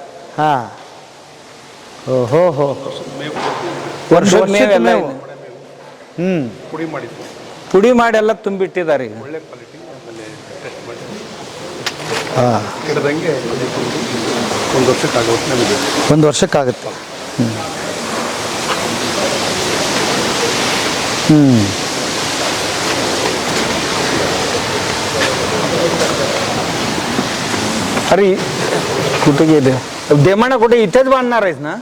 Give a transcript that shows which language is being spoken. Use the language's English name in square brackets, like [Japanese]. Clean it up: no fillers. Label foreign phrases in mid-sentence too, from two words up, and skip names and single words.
[Kannada] ಓಹೋ, ವರ್ಷದ ಮೇವೆಲ್ಲ ಮೇವು. ಪುಡಿ ಮಾಡಿದ್ದು ಪುಡಿ ಮಾಡಿ ಎಲ್ಲ ತುಂಬಿಟ್ಟಿದ್ದಾರೆ ಈಗ. ಒಳ್ಳೆ ಕ್ವಾಲಿಟಿ. ಆಮೇಲೆ ಟೆಸ್ಟ್ ಮಾಡಿ ಕೆಡದಂಗೆ 1 ವರ್ಷಕ್ಕಾಗುತ್ತೆ ನಮಗೆ. 1 ವರ್ಷಕ್ಕಾಗುತ್ತೆ. [Marathi] अरे कुठे गेले देमाना, कुठे इथेच बांधणार आहेस ना?